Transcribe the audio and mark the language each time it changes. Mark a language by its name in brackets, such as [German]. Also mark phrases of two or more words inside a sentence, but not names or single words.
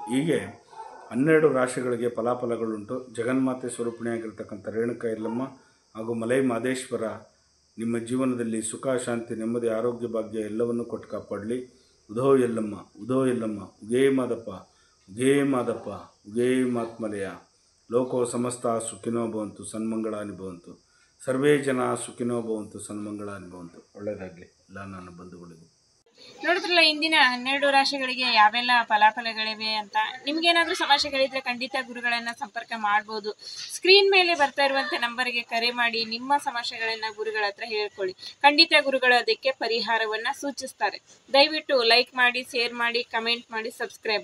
[Kannada] ಹೀಗೆ 12 ರಾಶಿಗಳಿಗೆ ಫಲಾಫಲಗಳುಂಟು. ಜಗನ್ಮಾತೆ ಸ್ವರೂಪಿಣಿಯಾಗಿರ್ತಕ್ಕಂಥ ರೇಣುಕಾ ಯಲ್ಲಮ್ಮ ಹಾಗೂ ಮಲೈ ಮಹದೇಶ್ವರ ನಿಮ್ಮ ಜೀವನದಲ್ಲಿ ಸುಖ, ಶಾಂತಿ, ನೆಮ್ಮದಿ, ಆರೋಗ್ಯ, ಭಾಗ್ಯ ಎಲ್ಲವನ್ನೂ ಕೊಟ್ಟು ಕಾಪಾಡಲಿ. ಉದೋ ಯಲ್ಲಮ್ಮ, ಉದೋ ಯಲ್ಲಮ್ಮ, ಉಗೇ ಮಾದಪ್ಪ, ಉಗೇ ಮಾದಪ್ಪ, ಉಗೇ ಮಾತ್ಮಲಯ. [Sanskrit] ಲೋಕೋ ಸಮಸ್ತ ಸುಖಿನೋ ಭವಂತು, ಸನ್ಮಂಗಳಾನಿ ಭವಂತು. ಸರ್ವೇ ಜನ ಸುಖಿನೋ ಭವಂತು, ಸನ್ಮಂಗಳಾನಿ ಭವಂತು. [Kannada] ಒಳ್ಳೆಯದಾಗಲಿ ಎಲ್ಲ ನನ್ನ ಬಂಧುಗಳಿಗೂ. ನೋಡಿದ್ರಲ್ಲ ಇಂದಿನ 12 ರಾಶಿಗಳಿಗೆ ಯಾವೆಲ್ಲ ಫಲಾಫಲಗಳಿವೆ ಅಂತ. ನಿಮ್ಗೇನಾದ್ರೂ ಸಮಸ್ಯೆಗಳಿದ್ರೆ ಖಂಡಿತ ಗುರುಗಳನ್ನ ಸಂಪರ್ಕ ಮಾಡ್ಬೋದು. ಸ್ಕ್ರೀನ್ ಮೇಲೆ ಬರ್ತಾ ಇರುವಂತ ನಂಬರ್ಗೆ ಕರೆ ಮಾಡಿ ನಿಮ್ಮ ಸಮಸ್ಯೆಗಳನ್ನ ಗುರುಗಳ ಹತ್ರ ಹೇಳ್ಕೊಳ್ಳಿ. ಖಂಡಿತ ಗುರುಗಳು ಅದಕ್ಕೆ ಪರಿಹಾರವನ್ನ ಸೂಚಿಸ್ತಾರೆ. ದಯವಿಟ್ಟು ಲೈಕ್ ಮಾಡಿ, ಶೇರ್ ಮಾಡಿ, ಕಮೆಂಟ್ ಮಾಡಿ, ಸಬ್ಸ್ಕ್ರೈಬ್ ಆಗಿ.